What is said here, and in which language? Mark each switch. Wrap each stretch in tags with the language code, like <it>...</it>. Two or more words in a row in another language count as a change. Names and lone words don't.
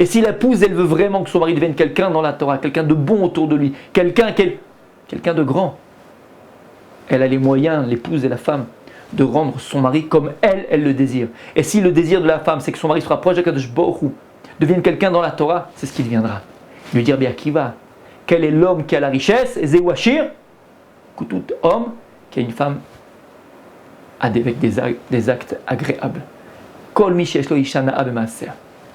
<fr>Et si l'épouse, elle veut vraiment que son mari devienne quelqu'un dans la Torah, quelqu'un de bon autour de lui, quelqu'un de grand, elle a les moyens, l'épouse et la femme, de rendre son mari comme elle le désire. Et si le désir de la femme, c'est que son mari se rapproche de Kadosh Baruch Hu, devienne quelqu'un dans la Torah, c'est ce qu'il deviendra. Lui dire, bien qui va, quel est l'homme qui a la richesse, et Zéwachir, tout homme qui a une femme avec des actes agréables.</fr> <he>כל מי שיש לו אשה נאה במעשה.</he>